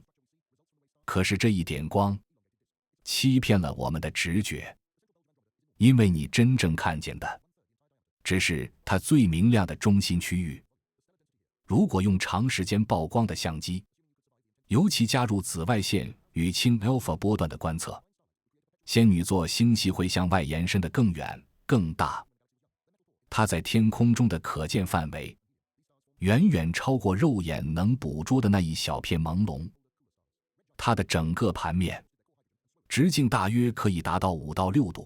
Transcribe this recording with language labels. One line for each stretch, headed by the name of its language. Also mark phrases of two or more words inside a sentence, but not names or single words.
Chinese: 可是這一點光欺騙了我們的直覺，因為你真正看見的只是它最明亮的中心區域。如果用長時間曝光的相機，尤其加入紫外線与氢 alpha 波段的觀測，仙女座星系會向外延伸得更遠、更大。它在天空中的可見範圍遠遠超過肉眼能捕捉的那一小片朦朧。它的整個盤面直徑大約可以達到5到6度。